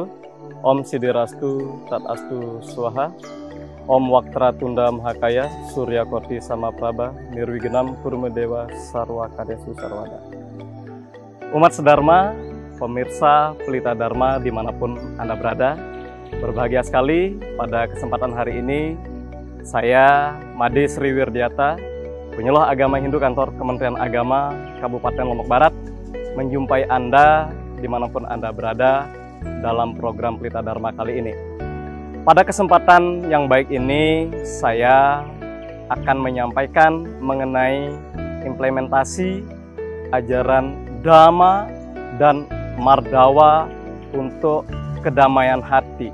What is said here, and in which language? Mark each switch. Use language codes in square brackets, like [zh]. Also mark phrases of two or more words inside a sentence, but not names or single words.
[sa] Om Sidirastu, Tatastu Swaha, Om Waktratunda Mahakaya, Surya Koti Samaprabha, Nirwigenam Kurmedewa Sarwa Kadesu Sarwada. [id] Umat sedharma, pemirsa Pelita Dharma dimanapun Anda berada, berbahagia sekali pada kesempatan hari ini saya Made Sriwirdiata, penyuluh agama Hindu kantor Kementerian Agama Kabupaten Lombok Barat, menjumpai Anda dimanapun Anda berada dalam program Pelita Dharma kali ini. Pada kesempatan yang baik ini, saya akan menyampaikan mengenai implementasi ajaran Dhamma dan Mardawa untuk kedamaian hati.